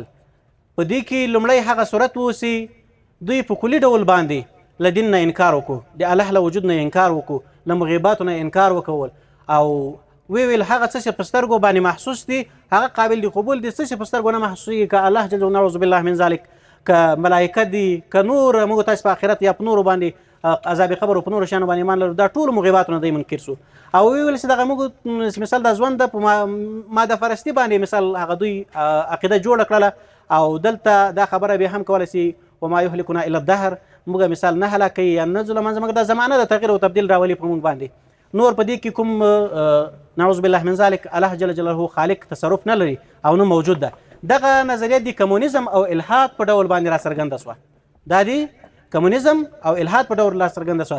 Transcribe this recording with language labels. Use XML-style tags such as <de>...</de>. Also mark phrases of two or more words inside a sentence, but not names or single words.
<ps>په دې کې لومړی هغه صورت و چې دوی په کلي ډول باندې له دین نه انکار وکړو، د الله له وجود نه انکار وکړو، له مغیباتو نه انکار وکول او ویل هغه څه چې په سترګو باندې محسوس دي هغه قابل د قبول دي، څه چې په سترګو نه محسوسېږي که</ps> <ar>الله جل نعوذ بالله من ذلک،</ar> <ps>که ملایکه دي، که نور موږ تاسو په آخرت یا په نورو باندې عذاب قبر او په نورو شیانو باندې ایمان لرو، دا ټولو مغیباتو نه دی منکر سو او ویل چې دغه موږ مثال د ژوند په ماده فرستي باندې مثال هغه دوی عقیده جوړه کړله او دلته دا خبره به هم کوله چې</ps> <ar>وما یهلکنا الا الدهر،</ar> <ps>موږ مثال نه هلاکوي یا نه ځو له منځه مګر دا زمانه د تغییر او تبدیل راولي په موږ باندې. نور په دې کې کوم</ps> <ar>نعوذ بالله من ذلک الله جل جلاله</ar> <ps>خالق تصرف نه لري او نه موجود ده. دغه نظریه د کمونیزم او الحاد په ډول باندې راڅرګنده شوه. دا د کمونیزم او الحاد په ډول راڅرګنده شوه.</ps>